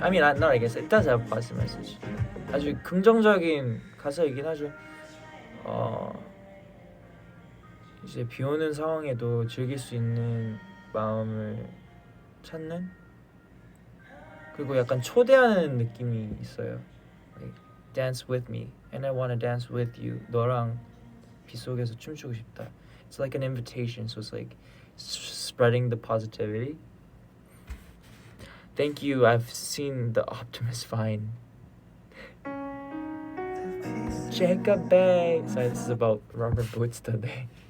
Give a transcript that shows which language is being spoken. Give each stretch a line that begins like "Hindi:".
English: I mean, not I guess it does have a positive message.
Korean: 아주 긍정적인 가사이긴 하죠. 이제 비 오는 상황에도 즐길 수 있는 마음을 찾는, 그리고 약간 초대하는 느낌이 있어요.
English: Like, dance with me, and I wanna dance with you.
Korean: 너랑 비 속에서 춤추고 싶다.
English: It's like an invitation, so it's like spreading the positivity. Thank you. I've seen the Optimus Vine. Jacob Bay. Sorry, this is about rubber boots today.